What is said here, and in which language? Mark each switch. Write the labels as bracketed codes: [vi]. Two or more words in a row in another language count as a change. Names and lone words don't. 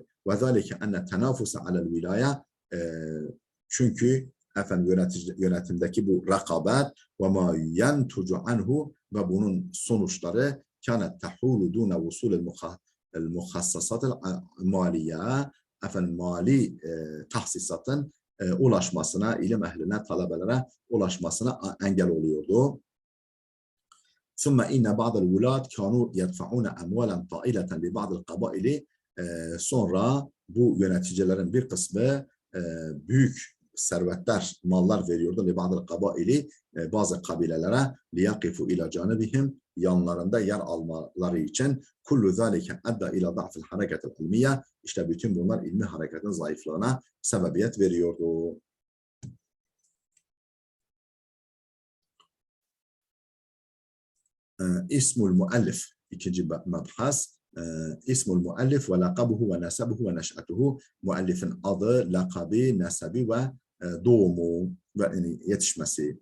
[ar] و ذلك أن التنافس على الولاية, [tr] çünkü efendim yönetimdeki bu rekabet [ar] و ما ينتج عنه, [tr] ve bunun sonuçları [ar] كانت تحول دون وصول المخصصات المالية, [tr] efendim mali tahsisatın ulaşmasına, ilim ehline, talebelere ulaşmasına engel oluyordu. [ar] ثم إن بعض الولاة كانوا يدفعون أموالا طائلة لبعض القبائل, [tr] sonra bu yöneticilerin bir kısmı büyük servetler, mallar veriyordu [ar] لبعض القبائل, [tr] bazı kabilelere [ar] ليقفوا إلى جانبهم, [tr] yanlarında yer almaları için. [ar] كل ذلك أدى إلى ضعف الحركة العلمية, [tr] işte bütün bunlar ilmi hareketin zayıflığına sebebiyet veriyordu. [ar] اسم المؤلف, [tr] ikinci mebhas, [ar] اسم المؤلف و لقبه و نسبه و نشأته, [tr] muallifin adı, lakabı, nesebi ve doğumu ve yetişmesi.